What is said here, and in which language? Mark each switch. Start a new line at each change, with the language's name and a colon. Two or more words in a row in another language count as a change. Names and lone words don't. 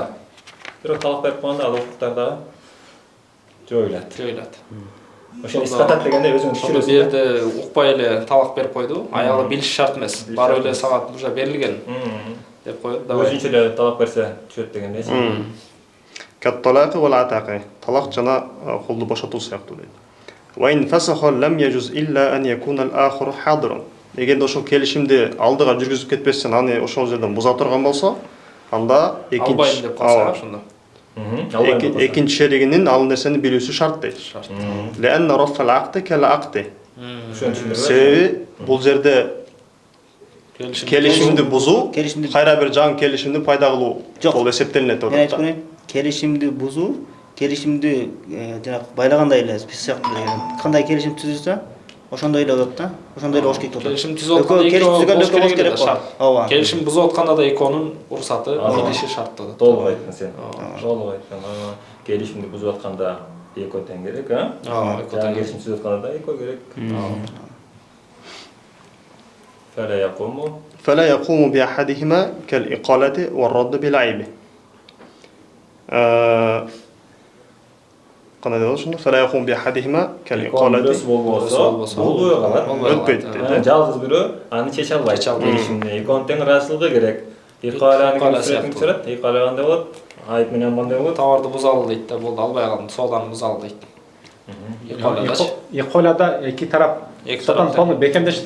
Kyrgyz: Бирок талак берип койгондо ал укуктар дагы жоюлат. Ошо исқатат дегенде өзүң Ошондо түшүрөсүң. жерде укпай эле талак берип койду. Аялы билиш шарт эмес. Барып эле сага уже берилген деп коет. Өзүнчө эле талак берсе түшөт дегендейчи.
Arabic: كالطلاق والعتاق.
Kyrgyz: طلاق жана кулду бошотуу сыяктуу дейт.
Arabic: وإن فسخ لم يجوز إلا أن يكون الآخر حاضرا.
Kyrgyz: Эгерде ошол келишимди алдыга жүргүзүп кетпестен аны ошол жерден буза турган болсо, анда албайм деп калса ошондо. экинчи шеригинин ал нерсени билүүсү шарт дейт.
Arabic: لأن رفع العقد كالعقد.
Kyrgyz: Себеби бул жерде келишимди бузуу, кайра бир жаңы келишимди пайда кылуу болуп эсептелинет Мен деп айтып атат. көрөйүн. Келишимди бузуу, келишимди жана байлагандай эле биз сыяктуу деген. Кандай келишим түзүлсө, ошондой эле болот да. Ошондой эле болуш керек болот. Келишим түзүп атканда келишим керек шарт. Ооба. Келишим бузуп атканда да экөөнүн уруксаты, билиши шарт болот. Толук айттың сен. Толук айттың. Келишимди бузуп атканда экөө тең керек, экөө тең. Келишим түзүп атканда да экөө керек.
Arabic: فلا يقوم بأحدهما كالإقالة والرد بالعيب. قناة دوشنا فلا يقوم بأحدهما كالإقالة өтпөйт.
Kyrgyz: Жалгыз бирөө аны чече албайт. Келишимди экөөнүн тең ыраазычылыгы керек. Икаланы чыгарат, икала кандай болот? Айып менен кандай болот? Товарды бузалы дейт да, болду албай калдым, сооданы бузалы дейт. Иколада эки тарап сатан тону бекемдешти.